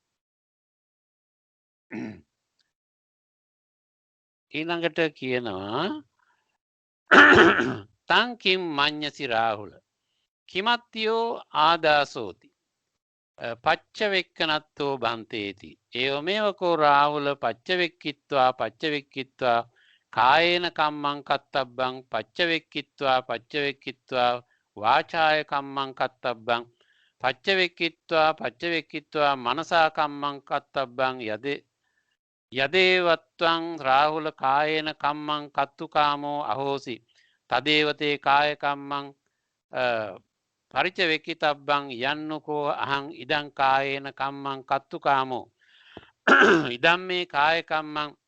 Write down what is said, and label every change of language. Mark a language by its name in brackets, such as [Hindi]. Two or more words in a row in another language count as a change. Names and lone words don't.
[Sinhala] ඊළඟට කියනවා [Pali] තං කිම් මඤ්ඤසි රාහුල කිමත්තියෝ ආදාසෝති පච්චවෙක්කනත්තෝ බන්තේති ඒවමේවකෝ රාහුල පච්චවෙක්කිත්වා කායේන කම්මං කත්තබ්බං පච්චවෙක්කිත්වා වාචාය කම්මං කත්තබ්බං පච්චවෙක්කිත්වා මනසා කම්මං කත්තබ්බං යදේවත්වං රාහුල කායේන කම්මං කත්තුකාමෝ අහෝසි තදේවතේ කාය කම්මං පරිචවෙක්කිතබ්බං යන්නකෝ අහං ඉදං කායේන කම්මං කත්තුකාමෝ ඉදම් මේ කාය කම්මං